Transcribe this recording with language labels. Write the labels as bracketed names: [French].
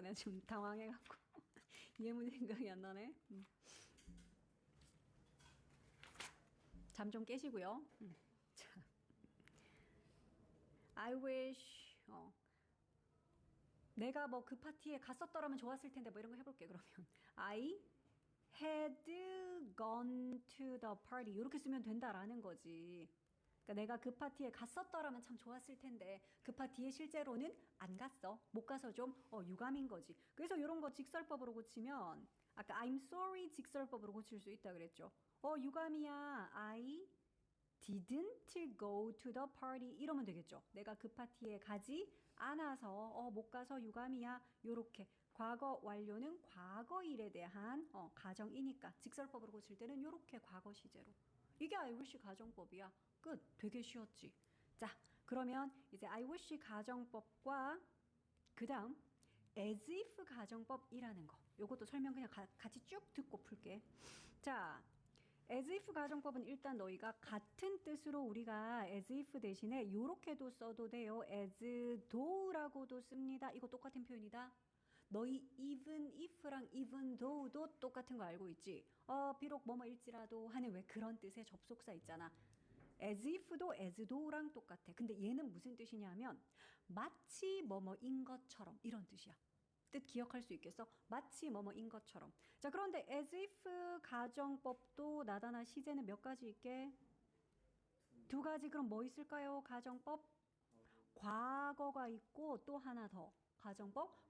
[Korean] 내가 지금 당황해갖고 예문 생각이 안 나네. 잠 좀 깨시고요. 자, I wish 내가 뭐 그 파티에 갔었더라면 좋았을 텐데 뭐 이런 거 해볼게. 그러면 [English] I had gone to the party [Korean] 이렇게 쓰면 된다라는 거지. 그러니까 내가 그 파티에 갔었더라면 참 좋았을 텐데 그 파티에 실제로는 안 갔어. 못 가서 좀 유감인 거지. 그래서 이런 거 직설법으로 고치면 아까 [English] I'm sorry [Korean] 직설법으로 고칠 수 있다 그랬죠. 유감이야. [English] I didn't go to the party [Korean] 이러면 되겠죠. 내가 그 파티에 가지 않아서 못 가서 유감이야. 요렇게 과거 완료는 과거일에 대한 가정이니까 직설법으로 고칠 때는 요렇게 과거 시제로. 이게 I wish 가정법이야. 끝. 되게 쉬웠지. 자, 그러면 이제 I wish 가정법과 그 다음 as if 가정법이라는 거. 요것도 설명 그냥 같이 쭉 듣고 풀게. 자, as if 가정법은 일단 너희가 같은 뜻으로 우리가 as if 대신에 요렇게도 써도 돼요. as though라고도 씁니다. 이거 똑같은 표현이다. 너희 even if랑 even though도 똑같은 거 알고 있지? 비록 뭐뭐일지라도 하는 왜 그런 뜻의 접속사 있잖아. as if도 as though랑 똑같아. 근데 얘는 무슨 뜻이냐면 마치 뭐뭐인 것처럼 이런 뜻이야. 뜻 기억할 수 있겠어? 마치 뭐뭐인 것처럼. 자, 그런데 as if 가정법도 나다나 시제는 몇 가지 있게? 두 가지. 그럼 뭐 있을까요? 가정법? 과거가 있고 또 하나 더. 가정법?